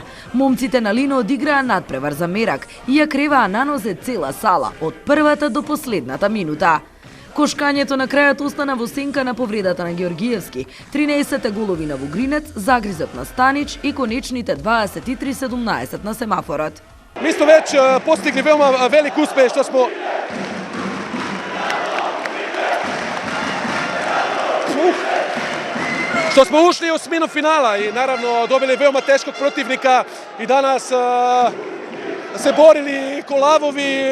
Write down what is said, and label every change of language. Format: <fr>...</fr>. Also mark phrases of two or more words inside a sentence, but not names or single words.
<mk>Момците на Лино одиграа надпревар за мерак и ја креваа на нозе цела сала, од првата до последната минута. Кошкањето на крајот остана во сенка на повредата на Георгиевски, 13 голови на Вугринец, загризот на Станич и конечните 23-17 на семафорот.</mk> <sr>Mi smo već postigli veoma velik uspeh što smo ušli u osminu finala i naravno dobili veoma teškog protivnika i danas se borili ko lavovi.</sr>